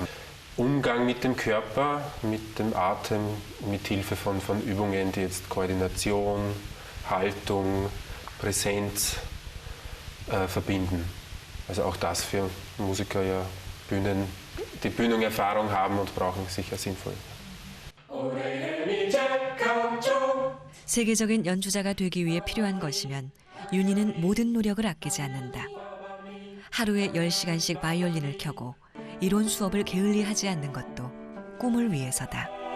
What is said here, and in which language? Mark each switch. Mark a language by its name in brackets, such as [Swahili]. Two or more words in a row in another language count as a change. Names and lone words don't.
[German] Umgang mit dem Körper, mit dem Atem, mit Hilfe von Übungen, die jetzt Koordination, Haltung, Präsenz verbinden. Also auch das für Musiker ja die Bühnenerfahrung haben und brauchen, sicher sinnvoll. [Korean] 세계적인 연주자가 되기 위해 필요한 것이면 윤희는 모든 노력을 아끼지 않는다. 하루에 10시간씩 바이올린을 켜고 이론 수업을 게을리하지 않는 것도 꿈을 위해서다.